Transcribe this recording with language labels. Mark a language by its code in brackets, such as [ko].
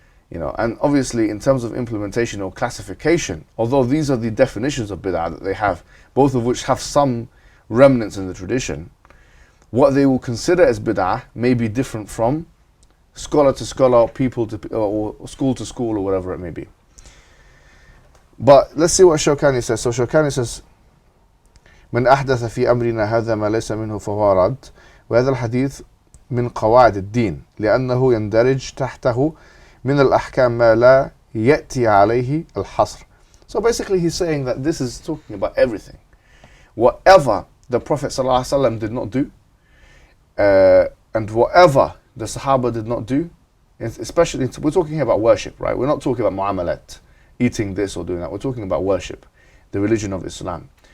[en] And obviously in terms of implementation or classification, although these are the definitions of bid'ah that they have, both of which have some remnants in the tradition, what they will consider as bid'ah may be different from scholar to scholar, people to or school to school, or whatever it may be. But let's see what Shawkani says. So Shawkani says, [ar] من أحدث في أمرنا هذا ما ليس منه فهو رد وهذا الحديث من قواعد الدين لأنه يندرج تحته من الأحكام ما لا يأتي عليه الحصر. [en] So basically he's saying that this is talking about everything. Whatever the Prophet ﷺ did not do, and whatever the Sahaba did not do, especially, we're talking about worship, right? We're not talking about mu'amalat, eating this or doing that. We're talking about worship, the religion of Islam.